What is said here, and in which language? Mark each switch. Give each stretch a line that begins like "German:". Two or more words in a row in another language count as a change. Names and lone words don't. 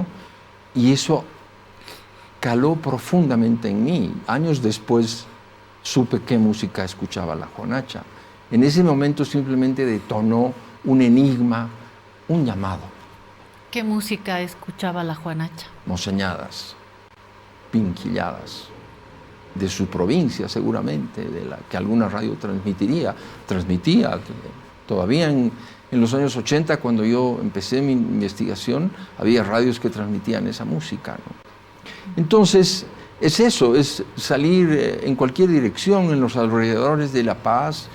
Spanish: Y eso caló profundamente en mí. Años después supe qué música escuchaba la Juanacha. En ese momento simplemente detonó un enigma, un llamado. ¿Qué música escuchaba la Juanacha? Moseñadas, pinquilladas, de su provincia seguramente, de la que alguna radio transmitía. Todavía en los años 80, cuando yo empecé mi investigación, había radios que transmitían esa música, ¿no? Entonces, es eso, es salir en cualquier dirección, en los alrededores de La Paz.